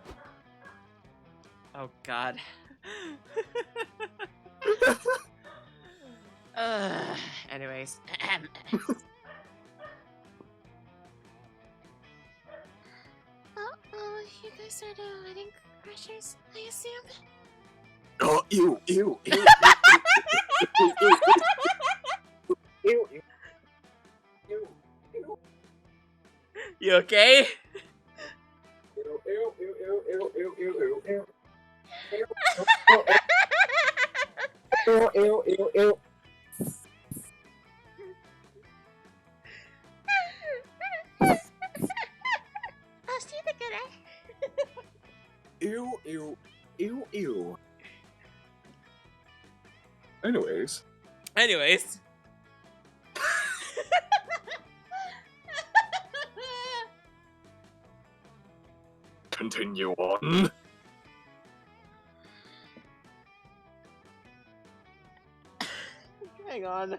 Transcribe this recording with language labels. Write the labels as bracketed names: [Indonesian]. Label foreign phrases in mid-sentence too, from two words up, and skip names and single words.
[English] Oh God. Anyways. You guys are the wedding crashers, I assume? Oh, ew, ew, ew. Ew, ew. Ew, ew. You okay? Ew, ew, ew, ew, ew, ew, ew, ew. Ew, ew, ew, ew. Ew, ew, ew, ew. Anyways. Continue on. Hang on.